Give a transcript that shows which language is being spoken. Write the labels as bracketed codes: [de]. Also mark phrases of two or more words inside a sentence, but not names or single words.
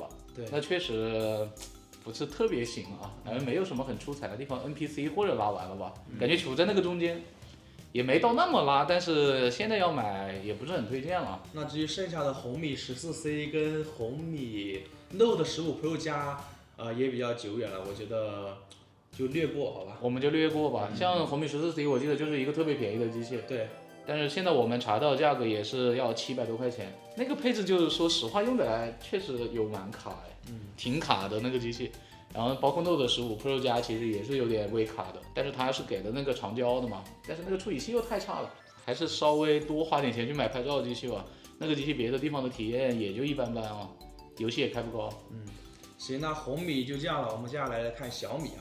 [zh] 對，那確實不是特別行啊，感覺沒有什麼很出彩的地方。NPC 或者拉完了吧，感覺處在那個中間，也沒到那麼拉，但是現在要買也不是很推薦了。那至於剩下的紅米14C 跟紅米 Note 15 Pro 加，也比較久遠了，我覺得就略過好吧。我們就略過吧。像紅米14C 我記得就是一個特別便宜的機器，對。但是現在我們查到價格也是要700多塊錢，那個配置就是說實話用起來確實有蠻卡哎，挺卡的那個機器。然後包括 Note 15 Pro 加其實也是有點微卡的，但是它是給的那個長焦的嘛，但是那個處理器又太差了，還是稍微多花點錢去買拍照的機器吧。那個機器別的地方的體驗也就一般般啊，遊戲也開不高。行，那紅米就這樣了，我們接下來看小米啊。